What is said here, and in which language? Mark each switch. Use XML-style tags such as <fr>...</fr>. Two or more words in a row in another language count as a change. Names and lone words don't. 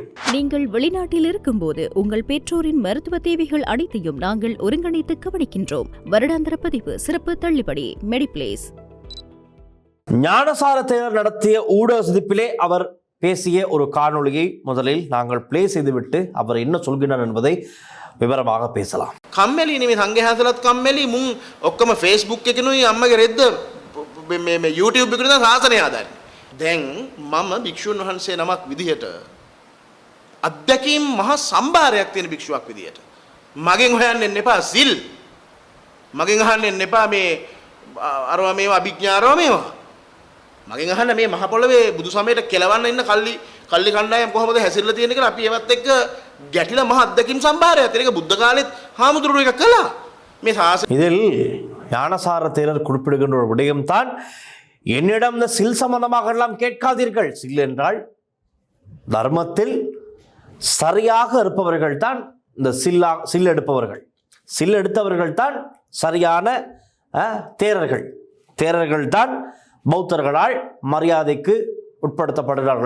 <ta>நீங்கள் வெளிநாட்டில் இருக்கும்போது உங்கள் பெற்றோரின் மருத்துவ தேவைகள் அனைத்தையும் நாங்கள் ஒருங்கிணைத்து கவனிக்கின்றோம். வருடாந்திர பதிவு சிறப்பு தள்ளுபடி மெடிப்ளேஸ். ஞானசார தேரர் நடத்திய ஊடக சந்திப்பிலே அவர் பேசிய ஒரு காணொளியை முதலில் நாங்கள் பிளே செய்துவிட்டு அவர் என்ன சொல்கிறார் என்பதை විවරமாக பேசலாம்.</ta> <si>කම්මැලි නෙමෙයි සංඝයා හසලත් කම්මැලි මුන් ඔක්කොම Facebook එකනුයි අම්මගේ රෙද්ද මේ YouTube එකේ දාන සාසනය හදන්නේ. දැන් මම භික්ෂුන් වහන්සේ නමක් විදිහට අධ්‍යක්ීම් මහා සම්භාරයක් තියෙන භික්ෂුවක් විදිහට මගෙන් හොයන්න එන්න එපා සිල්. මගෙන් අහන්න එන්න එපා මේ අරවා මේවා අභිඥාරව මේවා. මගෙන් අහන්න මේ මහ පොළවේ බුදු සමයට කෙලවන්න ඉන්න කල්ලි කණ්ඩායම් කොහොමද හැසිරලා තියෙන්නේ කියලා අපි ඒවත් එක්ක ගැටිලා මහ අධ්‍යක්ීම් සම්භාරයක් තියෙන එක බුද්ධ කාලෙත් හාමුදුරුවෝ එක කළා. මේ சாசன</si> <ta>இதில் ஞானசார தேரர் குறிப்பிடுகின்ற ஒரு விடயம்தான், என்னிடம் இந்த சில் சம்பந்தமாக எல்லாம் கேட்காதீர்கள். சில் என்றால் தர்மத்தில் சரியாக இருப்பவர்கள் தான் இந்த சில் எடுப்பவர்கள். சில் எடுத்தவர்கள் தான் சரியான தேரர்கள் தான் பௌத்தர்களால் மரியாதைக்கு உட்படுத்தப்படுகிறார்கள்.</ta>